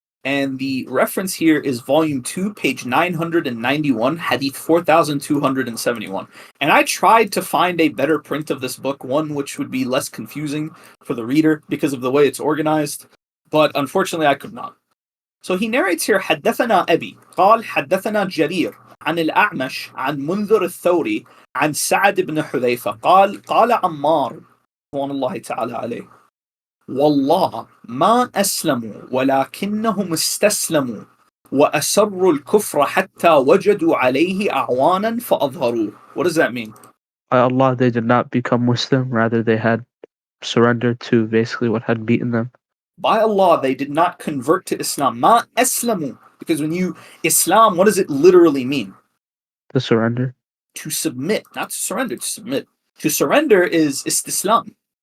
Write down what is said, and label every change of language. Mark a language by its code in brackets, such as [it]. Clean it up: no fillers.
[en] And the reference here is volume 2, page 991, hadith 4271. And I tried to find a better print of this book, one which would be less confusing for the reader because of the way it's organized, but unfortunately I could not. So he narrates here, [ar] حدثنا أبي قال حدثنا جرير عن الأعمش عن منذر الثوري عن سعد بن حذيفة قال عمار رضوان الله تعالى عليه والله ما أسلموا ولكنهم استسلموا وأسروا الكفر حتى وجدوا عليه أعوانا فأظهروه. [en] What does that mean? By Allah, they did not become Muslim. Rather, they had surrendered to basically what had beaten them. By Allah, they did not convert to Islam. [ar] Ma aslamu. [en] Because when you Islam, what does it literally mean? To surrender. To submit, not to surrender, to submit. To surrender is istislam.